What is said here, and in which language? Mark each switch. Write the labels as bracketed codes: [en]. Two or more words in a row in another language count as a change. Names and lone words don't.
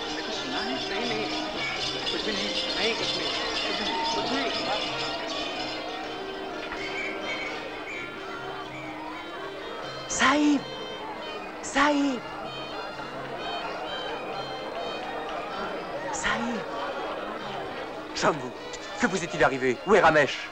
[hi] तुमने कुछ सुना है? नहीं, कुछ भी नहीं। नहीं, कुछ नहीं। कुछ नहीं। [fr] Saïb! Saïb! Saïb! Shambhu, que vous est-il arrivé? Où est Ramesh?